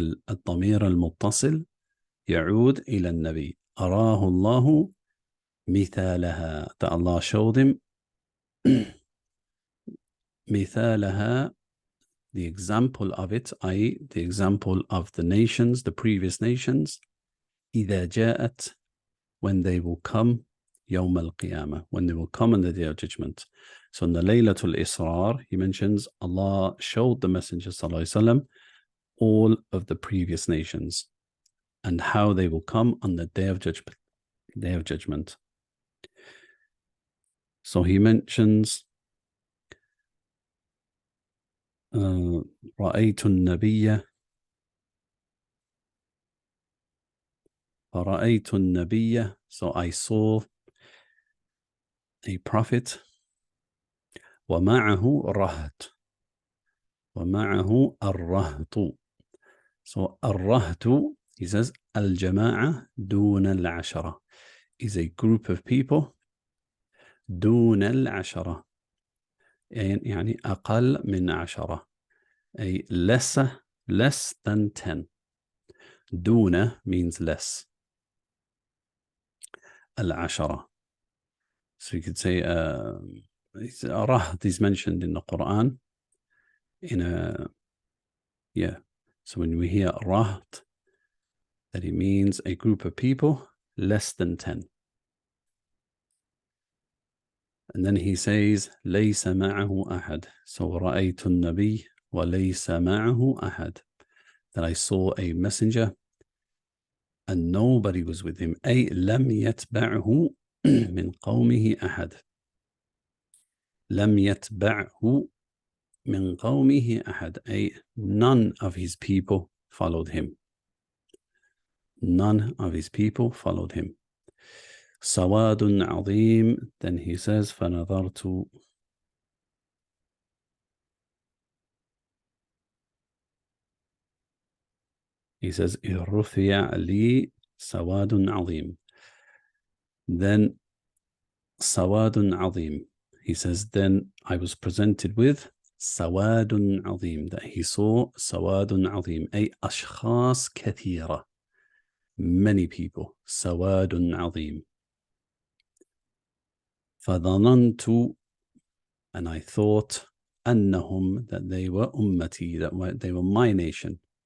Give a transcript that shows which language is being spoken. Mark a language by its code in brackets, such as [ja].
[ar] الضمير المتصل يعود إلى النبي. أراه الله مثالها, [en] that Allah showed him [ar] مثالها, [en] the example of it, i.e. the example of the nations, the previous nations, [ar] إذا جاءت, [en] when they will come, [ar] يوم القيامة, [en] when they will come on the day of judgment. So in the Laylatul Israr, he mentions Allah showed the Messenger sallallahu alaihi wasallam all of the previous nations and how they will come on the day of judgment. So he mentions [ar] رأيت النبي فرأيت النبي, [en] so I saw a prophet, [ar] ومعه رهط, ومعه الرهط. [en] So [ar] الرهط, [en] he says, [ar] الجماعة دون العشرة, [en] is a group of people [ar] دون العشرة, يعني أقل من 10, [en] a less than 10. دون means less. [ar] العشرة. [en] So you could say Rahd is mentioned in the Quran in a, yeah. So when we hear Rahd, that it means a group of people less than 10. And then he says, [ar] ليس معه أحد. So رأيت النبي وليس معه أحد. [en] That I saw a messenger and nobody was with him. [ar] أي لم يتبعه من قومه أحد. لم يتبعه من قومه أحد. [en] أي none of his people followed him. None of his people followed him. [ar] سواد عظيم. [en] Then he says, [ar] فنظرت. [en] He says, [ar] رفع لي سواد عظيم. Then سواد عظيم. [en] He says, then I was presented with [ar] سواد عظيم. [en] That he saw [ar] سواد عظيم. أي أشخاص كثيرة. [en] Many people. [ar] سواد عظيم. فظننت, [en] and I thought, [ar] أنهم, [en] that they were [ar] أمتي, [en] that they were my nation.